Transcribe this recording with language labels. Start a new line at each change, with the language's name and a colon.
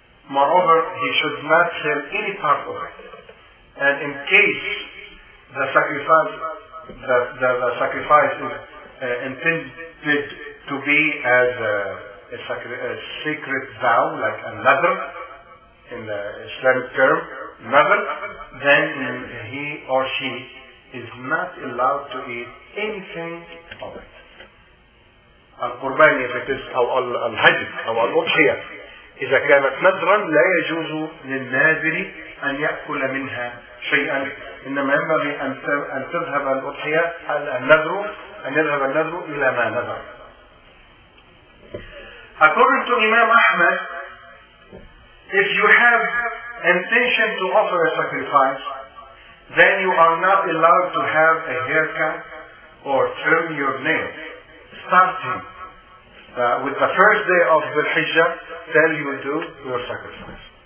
English: Moreover, he should not sell any part of it. And in case the sacrifice is intended to be as a sacred vow, like a nadr, in the Islamic term, nadr, then he or she is not allowed to eat anything of it.
Arabic: القربان إذا كان أو الحج أو الأضحية إذا كانت نذرا لا يجوز للناذر أن يأكل منها شيئا، إنما ينبغي أن تذهب الأضحية النذر أن يذهب النذر إلى ما نذر.
English: According to Imam Ahmad, if you have intention to offer a sacrifice, then you are not allowed to have a haircut or trim your nails. Starting with the first day of the Hijjah, then you do your sacrifice.